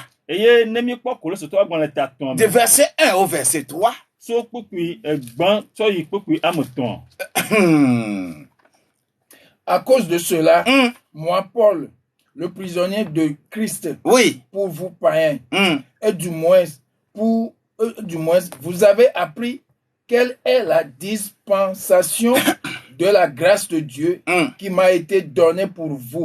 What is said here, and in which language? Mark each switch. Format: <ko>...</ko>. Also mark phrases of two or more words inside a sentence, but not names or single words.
<ee>Eye ne míekpɔ Kolositɔwo agbalẽ ta tɔ̃ de me.</ee> <fr>verset 1 au verset 3,</fr> <ee>So kpukpui gbã tsɔ yi kpukpui ame tɔ̃.</ee> <fr>À cause de cela, moi, Paul, le prisonnier de Christ, Oui. pour vous païens, et du moins, vous avez appris quelle est la dispensation de la grâce de Dieu qui m'a été donnée pour vous.</fr>